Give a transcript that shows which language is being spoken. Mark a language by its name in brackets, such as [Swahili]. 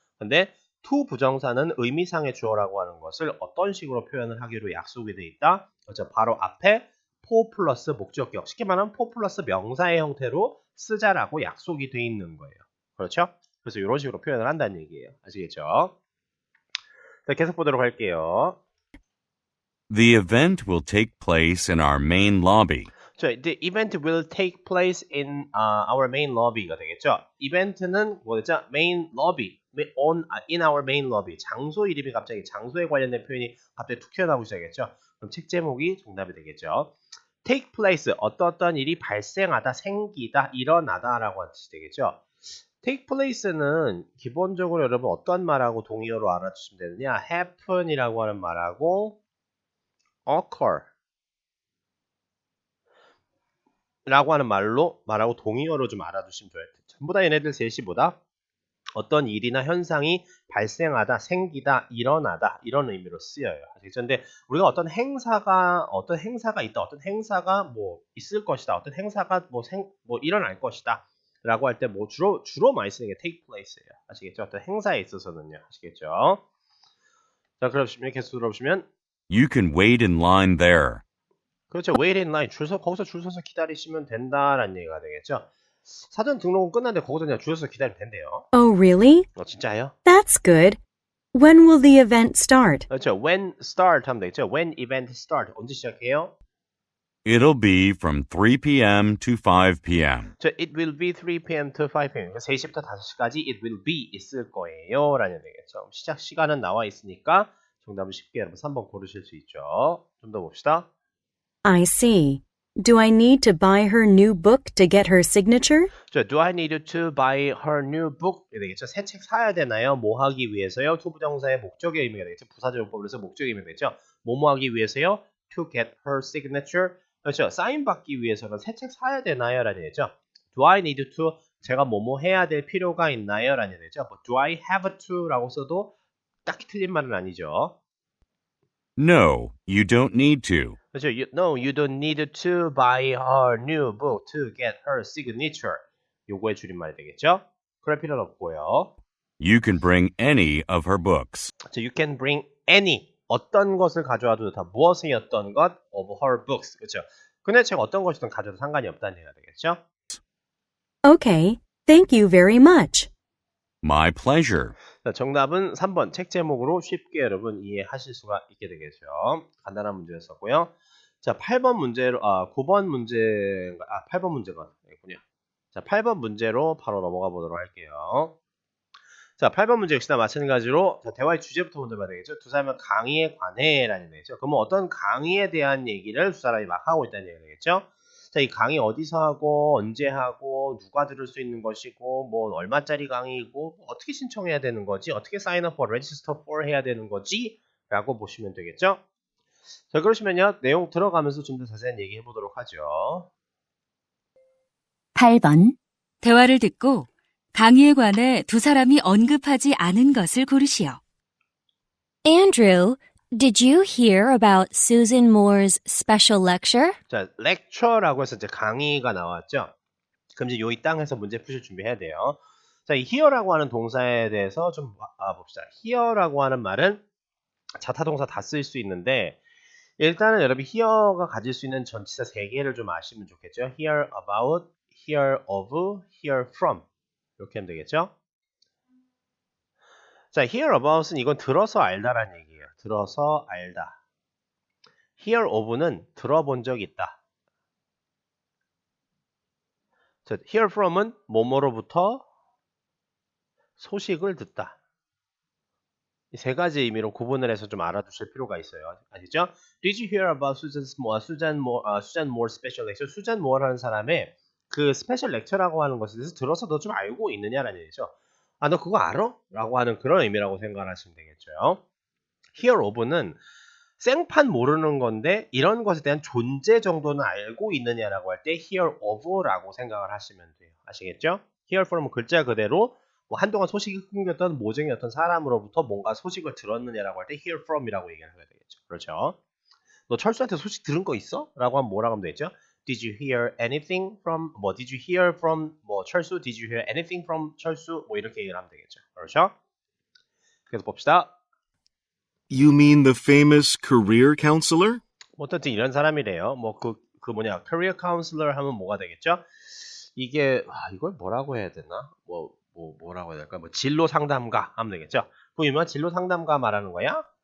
[Korean] 근데 to 부정사는 의미상의 주어라고 하는 것을 어떤 식으로 표현을 하기로 약속이 돼 있다? 그렇죠. 바로 앞에 for 플러스 목적격, 쉽게 말하면 for 플러스 명사의 형태로 쓰자라고 약속이 돼 있는 거예요. 그렇죠? 그래서 이런 식으로 표현을 한다는 얘기예요. 아시겠죠? 자, 계속 보도록 할게요. [English] The event will take place in our main lobby. The event will take place in our main lobby [Korean] 가 되겠죠. 이벤트는 뭐였죠? [English] main lobby, in our main lobby. [Korean] 장소 이름이 갑자기 장소에 관련된 표현이 갑자기 툭 튀어나오기 시작했죠. 그럼 책 제목이 정답이 되겠죠. take place, 어떤 일이 발생하다, 생기다, 일어나다라고 하는 뜻이 되겠죠. take place는 기본적으로 여러분 어떤 말하고 동의어로 알아주시면 되느냐? happen이라고 하는 말하고 occur 라고 하는 말하고 동의어로 좀 알아두시면 좋아요. 전부 다 얘네들 셋이 뭐다? 어떤 일이나 현상이 발생하다, 생기다, 일어나다 이런 의미로 쓰여요. 그런데 우리가 어떤 행사가 있다, 어떤 행사가 뭐 있을 것이다, 어떤 행사가 뭐 일어날 것이다 라고 할 때 뭐 주로 많이 쓰는 게 take place예요. 아시겠죠? 어떤 행사에 있어서는요. 아시겠죠? 자, 그러시면 계속 들어보시면 [English] You can wait in line there. [Korean] 그렇죠. [English] wait in line. [Korean] 거기서 줄 서서 기다리시면 된다라는 얘기가 되겠죠. 사전 등록은 끝났는데 거기서 그냥 줄 서서 기다리면 된대요. [English] Oh, really? [Korean] 진짜요? [English] That's good. When will the event start? [Korean] 그렇죠. [English] when start [Korean] 하면 되겠죠. [English] when event start. [Korean] 언제 시작해요? [English] It'll be from 3 p.m. to 5 p.m. it will be 3 p.m. to 5 p.m. [Korean] 3시부터 5시까지 [English] it will be [Korean] 있을 거예요. 라는 얘기겠죠. 시작 시간은 나와 있으니까 정답은 쉽게 여러분 3번 고르실 수 있죠. 좀 더 봅시다. [English] I see. Do I need to buy her new book to get her signature? Do I need to buy her new book? [Korean] 되겠죠. 새 책 사야 되나요? 뭐 하기 위해서요? 투부정사의 목적의 의미가 되겠죠. 부사적용법으로서 목적의 의미가 되겠죠. 뭐뭐 하기 위해서요? [English] To get her signature. [Korean] 그렇죠. 사인 받기 위해서는 새 책 사야 되나요? 라는 얘기죠. [English] Do I need to? [Korean] 제가 뭐뭐 해야 될 필요가 있나요? 라는 얘기죠. [English] Do I have to? [Korean] 라고 써도 딱히 틀린 말은 아니죠. [English] No, you don't need to. [Korean] 그렇죠. [English] No, you don't need to buy her new book to get her signature. [Korean] 요거의 줄임말이 되겠죠. 그럴 필요는 없고요. [English] You can bring any of her books. [Korean] 그렇죠. [English] You can bring any. [Korean] 어떤 것을 가져와도 좋다. 무엇의 어떤 것 [English] of her books. [Korean] 그렇죠. 그녀의 책 어떤 것이든 가져도 상관이 없다는 얘기가 되겠죠. [English] Okay. Thank you very much. My pleasure. [Korean] 자, 정답은 3번 책 제목으로 쉽게 여러분 이해하실 수가 있게 되겠죠. 간단한 문제였었고요. 자, 8번 문제로 9번 문제가 8번 문제가 있군요. 자, 8번 문제로 바로 넘어가 보도록 할게요. 자, 8번 문제 역시나 마찬가지로 자, 대화의 주제부터 먼저 봐야 되겠죠. 두 사람은 강의에 관해라는 얘기죠. 그러면 어떤 강의에 대한 얘기를 두 사람이 막 하고 있다는 얘기가 되겠죠. 자, 이 강의 어디서 하고 언제 하고 누가 들을 수 있는 것이고 뭐 얼마짜리 강의이고 어떻게 신청해야 되는 거지 어떻게 [English] sign up for, register for [Korean] 해야 되는 거지 라고 보시면 되겠죠. 자, 그러시면요 내용 들어가면서 좀 더 자세한 얘기 해보도록 하죠. 8번. 대화를 듣고 강의에 관해 두 사람이 언급하지 않은 것을 고르시오. [English] Andrew, did you hear about Susan Moore's special lecture? [Korean] 자, lecture라고 해서 이제 강의가 나왔죠. 그럼 이제 이 땅에서 문제 푸실 준비해야 돼요. 자, 이 here라고 하는 동사에 대해서 좀 봅시다. here라고 하는 말은 자타동사 다 쓸 수 있는데 일단은 여러분 here가 가질 수 있는 전치사 3개를 좀 아시면 좋겠죠. [English] hear about, hear of, hear from [Korean] 이렇게 하면 되겠죠. 자, hear about은 이건 들어서 알다라는 얘기예요. 들어서 알다. hear of는 들어본 적 있다. 자, hear from은 뭐뭐로부터 소식을 듣다. 이 세 가지 의미로 구분을 해서 좀 알아두실 필요가 있어요. 아시죠? Did you hear about Susan Moore special lecture? 수잔 모어라는 사람의 그 스페셜 렉처라고 하는 것에 대해서 들어서 너 좀 알고 있느냐라는 얘기죠. 아, 너 그거 알아? 라고 하는 그런 의미라고 생각하시면 되겠죠. hear of는 생판 모르는 건데 이런 것에 대한 존재 정도는 알고 있느냐라고 할 때 hear of라고 생각을 하시면 돼요. 아시겠죠? hear from 글자 그대로 뭐 한동안 소식이 끊겼던 모종의 어떤 사람으로부터 뭔가 소식을 들었느냐라고 할 때 hear from이라고 얘기를 하게 되겠죠. 그렇죠? 너 철수한테 소식 들은 거 있어? 라고 하면 뭐라고 하면 되겠죠? [English] Did you hear anything from Did you hear from 철수? Did you hear anything from 철수? [Korean] 이렇게 얘기를 하면 되겠죠. 그렇죠? 그래서 봅시다. [English] You mean the famous career counselor? [Korean] 어쨌든 이런 사람이래요. career counselor 하면 뭐가 되겠죠? 이게 이걸 뭐라고 해야 되나? 뭐라고 해야 될까? 진로 상담가 하면 되겠죠? 그 유명한 진로 상담가 말하는 거야?